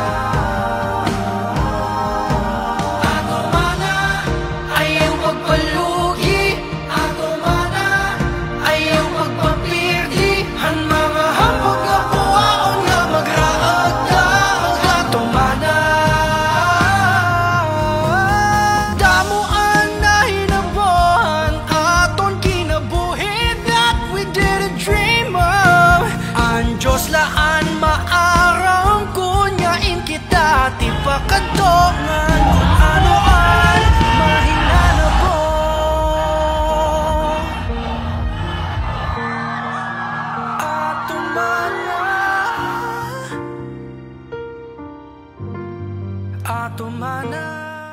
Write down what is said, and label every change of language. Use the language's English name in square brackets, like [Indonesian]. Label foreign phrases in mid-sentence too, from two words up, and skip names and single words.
[Waray] Ato mana, ayaw pagpalugi, ato mana, ayaw pagpapirdi, han mga hambog nga buwaon nga magraag-daag. Ato mana, damuan na hinabuhan, aton kinabuhi [English] that we didn't dream of. [Waray] Ang Diyos laan maarang kunyain kita, ti pakadongan kung anoan mahinanabo. Ato mana, ato mana.